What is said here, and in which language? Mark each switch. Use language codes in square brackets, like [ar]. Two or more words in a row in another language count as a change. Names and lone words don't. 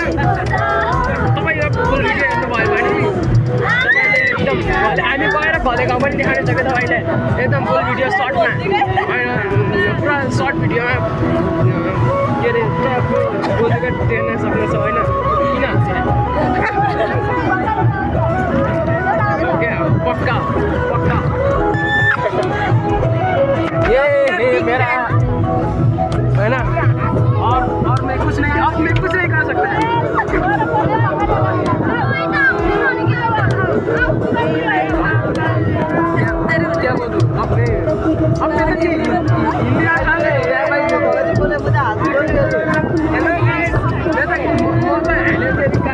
[ne] तपाईँ यो [en] full video [ne] हेर्नुभयो भने तपाईँले एकदम हामी गएर घलेको पनि देखाउन सक्यो तपाईँले। एकदम [en] full video [ne] सर्टमा होइन, पुरा सर्ट भिडियोमा के अरे पुरा बोलेको देख्न सक्नुहुन्छ होइन। [hi] किन पक्का पक्का ये मेरा है ना। और मैं कुछ नहीं कर सकता। क्या बोलूं अपने इंडिया खाने भाई बोले मुझे हाथ